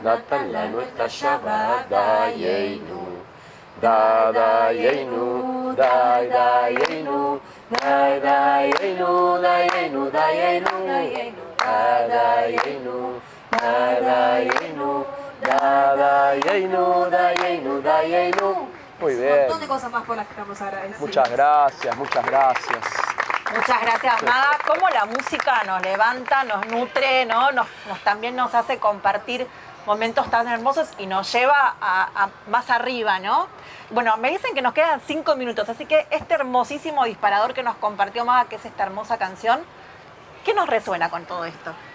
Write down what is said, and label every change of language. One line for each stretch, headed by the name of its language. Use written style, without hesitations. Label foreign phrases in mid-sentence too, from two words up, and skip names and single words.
Hebrew: נתן לנו את השבת, דיינו, דיינו, דיינו, דיינו, דיינו, דיינו, דיינו, דיינו, דיינו, דיינו, דיינו.
Spanish: Muy Un bien. montón de cosas más por las que estamos agradecidos. Muchas gracias, muchas gracias. Muchas gracias, Maga. Cómo la música nos levanta, nos nutre, ¿no? También nos hace compartir momentos tan hermosos y nos lleva a más arriba, ¿no? Bueno, me dicen que nos quedan 5 minutos, así que este hermosísimo disparador que nos compartió Maga, que es esta hermosa canción, ¿qué nos resuena con todo esto?